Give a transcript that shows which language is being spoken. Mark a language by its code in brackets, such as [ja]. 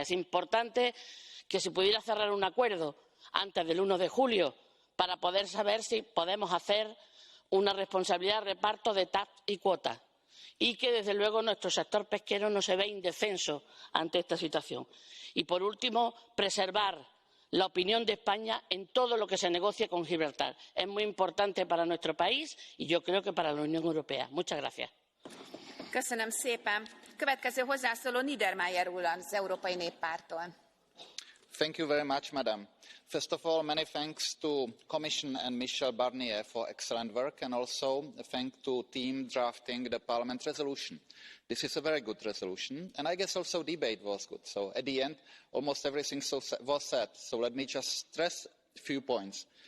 [es] Es importante que se pudiera cerrar un acuerdo antes del 1 de julio para poder saber si podemos hacer una responsabilidad de reparto de TAC y cuotas y que, desde luego, nuestro sector pesquero no se vea indefenso ante esta situación. Y, por último, preservar la opinión de España en todo lo que se negocie con Gibraltar. Es muy importante para nuestro país y yo creo que para la Unión Europea. Muchas gracias. [hu] Köszönöm szépen. Következő hozzászóló Niedermayer úr az Európai Néppártól. [en] Thank you very much, Madam. First of all, many thanks to Commission and Michel Barnier for excellent work, and also a thank to team drafting the Parliament resolution. This is a very good resolution, and I guess also debate was good. So at the end, almost everything was said. So let me just stress a few points.